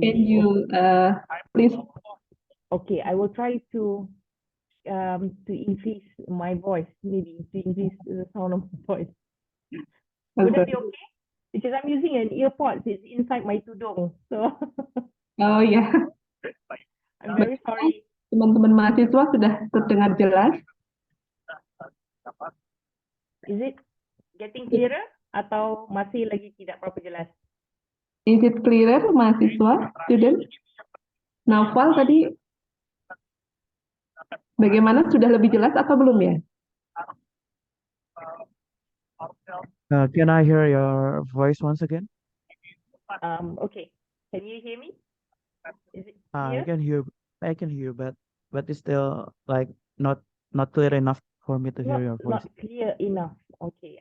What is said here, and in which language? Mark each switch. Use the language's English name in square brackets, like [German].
[English] Can you please? Okay, I will try to to increase my voice, maybe to increase the sound of my voice. Would that Okay. be okay? Because I'm using an earpod, it's inside my tudung. So Oh ya, I'm very sorry. [Malay] teman-teman mahasiswa sudah terdengar jelas. [English] Is it getting clearer [Malay] atau masih lagi tidak berapa jelas? [English] Is it clearer, [Malay] mahasiswa, [English] student? [Malay] Naufal tadi bagaimana? Sudah lebih jelas atau belum ya? [English] Can I hear your voice once again? Okay. Can you hear me? Is it I can hear, I can hear, but it's still like not clear enough for me to hear your voice. Not clear enough. Okay, I